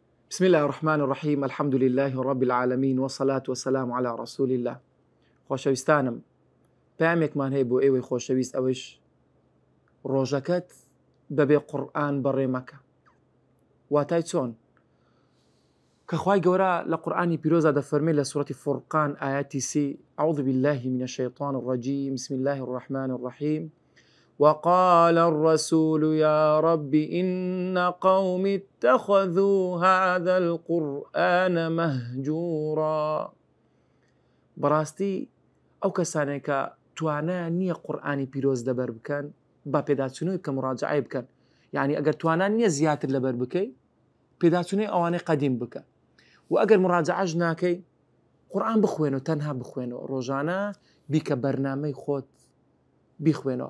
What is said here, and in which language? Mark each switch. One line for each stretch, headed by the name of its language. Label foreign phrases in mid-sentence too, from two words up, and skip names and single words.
Arabic: بسم الله الرحمن الرحيم الحمد لله رب العالمين والصلاة والسلام على رسول الله.
Central Kurdish: خۆشەویستانم، پامێکمان هەیە بۆ ئێوەی خۆشەویست ئەوەش ڕۆژەکەت بەبێ قورئان بەڕێ مەکە. واتای چۆن؟ کە خوای گەورە لە قورئانی پیرۆزدا دەفەرمێ لە سوورەتی فورقان ئایەتی 30
Arabic: أعوذ بالله من الشيطان الرجيم بسم الله الرحمن الرحيم وقال الرسول يا رب إن قوم اتخذوا هذا القرآن مهجورا.
Central Kurdish: براستي أو كسانێک توانایان نییە قورئانی پیرۆز لەبەر بکەن با پێداچوونەوەی بکە مراجعەی بکەن، یعنی ئەگەر توانان نییە زیاتر لەبەر بکەی پێداچوونەی ئەوانەی قەدیم بکە و ئەگەر مراجعەش ناکەی قورئان بخوێنەوە، تەنها بخوێنەوە، ڕۆژانە بیکە بەرنامەی خۆت بیخوێنەوە.